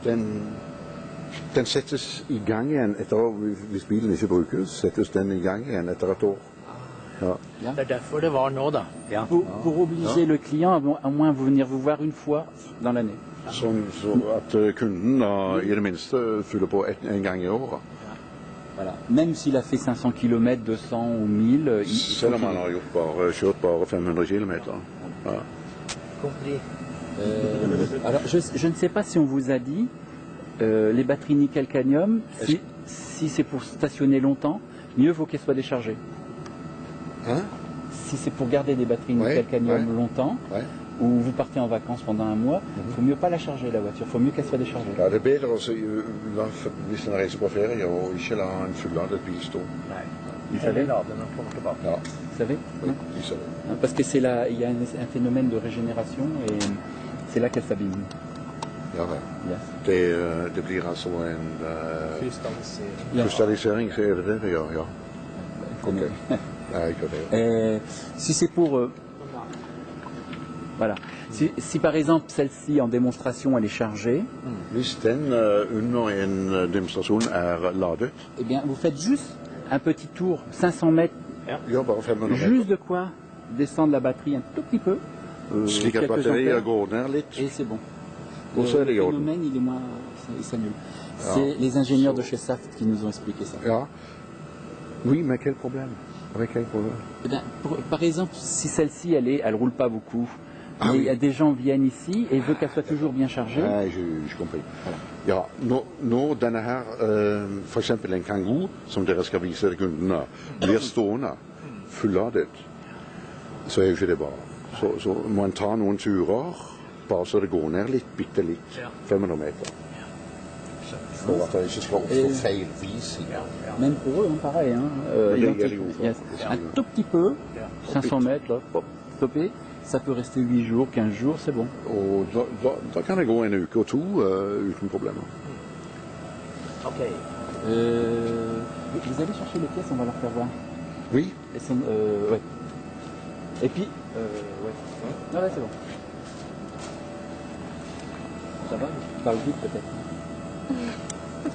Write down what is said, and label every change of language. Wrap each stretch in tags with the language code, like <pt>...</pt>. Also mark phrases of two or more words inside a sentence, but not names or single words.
<no>Den settes i gang igjen hvis bilen ikke brukes, settes den i gang igjen etter et år. Ja. Det er derfor det var nå, da.</no> <fr>Pour obliger le client à moins venir vous voir une fois dans l'année.</fr> <no>Sånn så at kunden da, i det minste fyller på en gang i året.</no> <fr>Voilà. Même s'il a fait 500 km, 200 ou 1000,</fr> <no>Selv om han har kjørt bare 500 km. Ja.</no> <fr>Compris. Alors, je ne sais pas si on vous a dit, les batteries nickel-cadmium, si c'est pour stationner longtemps, mieux vaut qu'elles soient déchargées. Hein? Si c'est pour garder des batteries Ouais, nickel-cadmium ouais. longtemps, Ouais. ou vous partez en vacances pendant un mois, il faut mieux pas la charger la voiture, il faut mieux qu'elle soit déchargée.</fr> <no>Ja, det er bedre også, hvis en reiser på ferie og ikke la en fulladet bil stå. Nei.</no> <fr>Vous savez,</fr> <no>La den når den kommer tilbake. Ja,</no> <fr>vous savez</fr> <no>oui, de sa det.</no> <fr>Hein, parce que il y a un phénomène de régénération et c'est là qu'elle s'abîme.</fr> <no>Ja, vel. Yes. Det blir altså en Krystallisering. krystallisering, så er det det gjør, ja. Ok. Nei, ikke det.</no> <fr>Si c'est pour... voilà. Si par exemple celle-ci en démonstration elle est chargée,</fr> <no>Hvis den under en demonstrasjon er ladet,</no> <fr>eh bien vous faites juste un petit tour, 500 mètres,</fr> <no>gjør bare 500 meter,</no> <fr>juste de quoi descendre la batterie un tout petit peu,</fr> <no>slik at</no> <fr>quelques</fr> <no>batteriet</no> <fr>ampères,</fr> <no>går ned litt.</no> <fr>et c'est bon.</fr> <no>Og så er det i</no> <fr>Le</fr> <no>orden.</no> <fr>phénomène il est moins, il s'annule. C'est les ingénieurs de chez Saft qui nous ont expliqué ça. Ja. Oui, mais quel problème? Avec quel problème? Eh bien, par exemple, si celle-ci elle roule pas beaucoup, Ah mais oui. il y a des gens viennent ici et veulent qu'elle soit toujours bien chargée.</fr> <no>Nei, jeg compris. Ja, når denne her, for eksempel en Kangoo, som dere skal vise til kundene, blir stående fulladet, så er jo ikke det bra. Så må en ta noen turer, bare så det går ned litt, bitte litt, 500 meter. For at det ikke skal oppstå feil vising.</no> <fr>Même pour eux, hein, pareil. Hein, Mais il y a identique. les ouvres. Yes. Un tout petit peu, 500 mètres, là, hop, stoppé. Ça peut rester 8 jours, 15 jours, c'est bon.</fr> <no>Og da kan det gå en uke og to uten problemer. Ok.</no> <fr>Vous allez chercher les pièces, on va leur faire voir. Oui, Elles sont, ouais. Et puis, ouais. Ah ouais, c'est bon. Ça va je parle vite peut-être.</fr>